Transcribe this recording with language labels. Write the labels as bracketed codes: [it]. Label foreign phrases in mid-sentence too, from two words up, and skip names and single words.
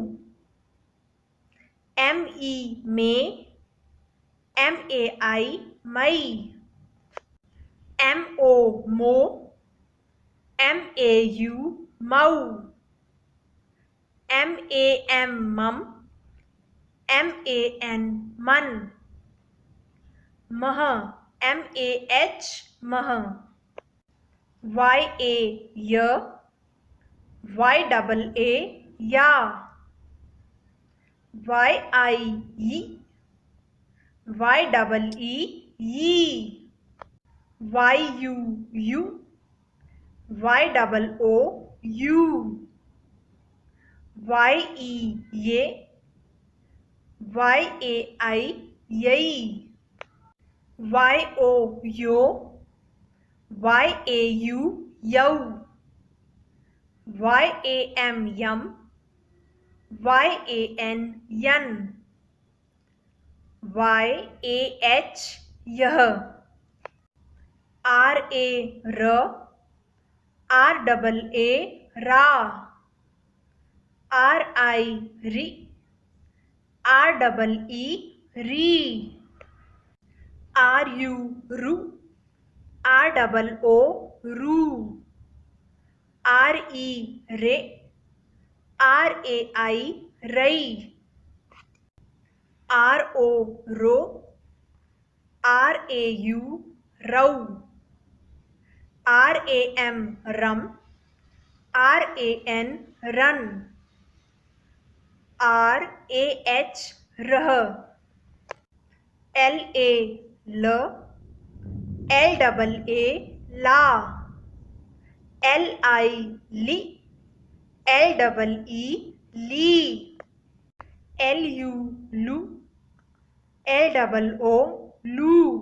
[hi] एम ई में, एम ए आई मई, एम ओ मो, एम ए यू मऊ, एम ए एम मम, एम ए एन मन, मह, एम ए एच मह, वाई ए य, वाई डबल ए या, वाई आई ई, वाई डबल ई यी, वाई यू यू, वाई डबल ओ यू, वाई ई ये, वाई ए आई यई, वाई ओ यो, वाई ए यू यऊ, वाई ए एम यम, वाई ए एन यन, वाई ए एच यह, आर ए र, आर डबल ए रा, आर आई री, आर डबल ई री, आर यू रू, आर डबल ओ रू, आर ई रे, आर ए आई रई, आर ओ रो, आर ए यू रऊ, आर ए एम रम, आर ए एन रन, आर ए एच रह, एल ए ल, एल डबल ए ला, एल आई ली, एल डबल ई ली, एल यू लू, एल डबल ओ लू,